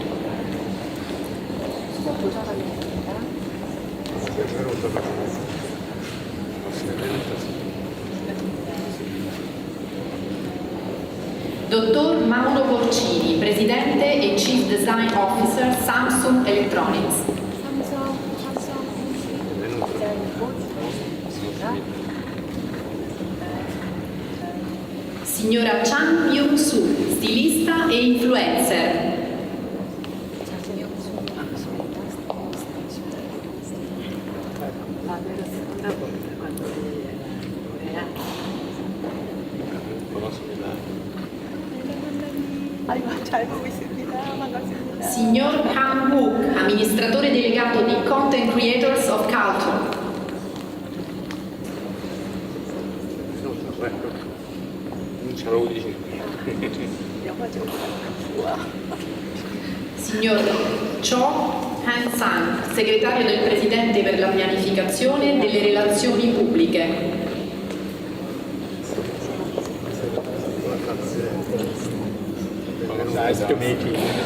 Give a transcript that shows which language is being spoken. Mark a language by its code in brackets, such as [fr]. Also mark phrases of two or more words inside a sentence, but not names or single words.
[it] Dottor Mauro Porcini, Presidente e [en] Chief Design Officer [it] Samsung Electronics. Signora Chan Byung-soo, stilista e influencer. [ko] 잘 보고 있습니다. 반갑습니다. [it] Signor Han Wook, amministratore delegato di Content Creators of Culture. [ko] 잘 어울리시네. [it] Signor Cho Han-sang, segretario del Presidente per la pianificazione delle relazioni pubbliche. [en] Nice to meet you.